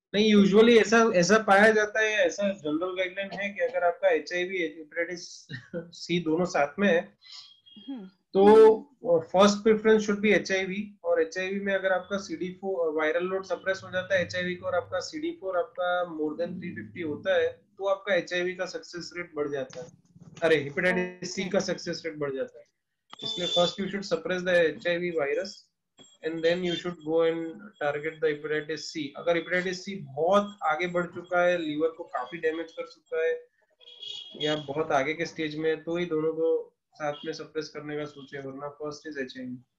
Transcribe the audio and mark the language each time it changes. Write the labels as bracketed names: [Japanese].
[Hindi] नहीं, यूजुअली ऐसा पाया जाता है, ऐसा जनरल गाइडलाइन है कि अगर आपका HIV हेपेटाइटिस C दोनों साथ में है तो [English] First preference should be HIV। [Hindi] और HIV में अगर आपका CD4 वायरल लोड सप्रेस हो जाता है HIV को, और आपका CD4 आपका मोर देन 350 होता है, तो आपका HIV का सक्सेस रेट बढ़ जाता है, अरे हेपेटाइटिस C का सक्सेस रेट बढ़ जाता है। [English] इसलिए first you should suppress the HIV virus and then you should go and target the hepatitis C। [Hindi] अगर hepatitis C बहुत आगे बढ़ चुका है, लीवर को काफी डैमेज कर चुका है या बहुत आगे के स्टेज में है, तो ही दोनों को साथ में सप्रेस करने का सोचे, वरना फर्स्ट इज HIV।